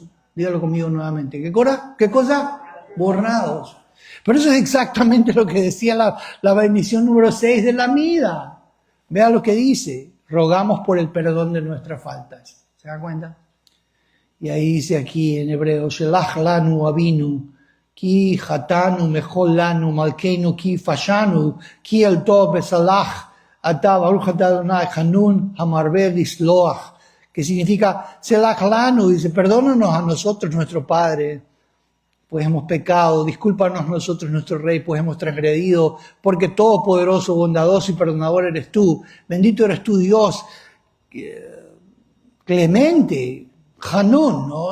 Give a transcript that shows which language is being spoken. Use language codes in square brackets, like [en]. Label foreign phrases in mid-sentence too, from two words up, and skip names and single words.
[es] Dígalo conmigo nuevamente. ¿Qué cosa? ¿Qué cosa? Borrados. Pero eso es exactamente lo que decía la bendición número 6 de la Amida. Vea lo que dice. Rogamos por el perdón de nuestras faltas. ¿Se da cuenta? Y ahí dice aquí en hebreo, [he] שלח לנו אבינו כי חטאנו מחל לנו מלכנו כי פשענו כי אל טוב וסלח אתה ברוך אתה אדני חנון המרבה לסלוח, [es] que significa [he] סלח לנו, [es] dice, perdónanos a nosotros, nuestro Padre, pues hemos pecado, discúlpanos nosotros, nuestro Rey, pues hemos transgredido, porque todopoderoso, bondadoso y perdonador eres tú, bendito eres tú, Dios, clemente, Hanun, ¿no?